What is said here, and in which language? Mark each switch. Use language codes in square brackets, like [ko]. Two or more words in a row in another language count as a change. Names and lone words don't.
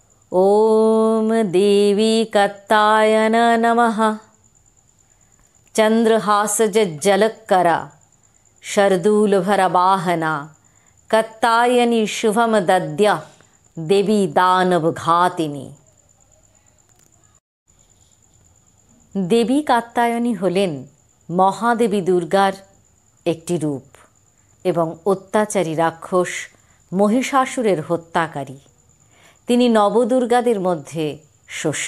[sa] ओम देवी कात्यायन नमः। चंद्रहासज्जलकरा शर्दूलभरवाहना कात्यायनी शुभम दद्या देवी दानवघातिनी। [bn] দেবী কাত্যায়নী হলেন মহাদেবী দুর্গার একটি রূপ এবং অত্যাচারী রাক্ষস মহিষাসুরের হত্যাকারী। তিনি নবদুর্গাদের মধ্যে ষষ্ঠ।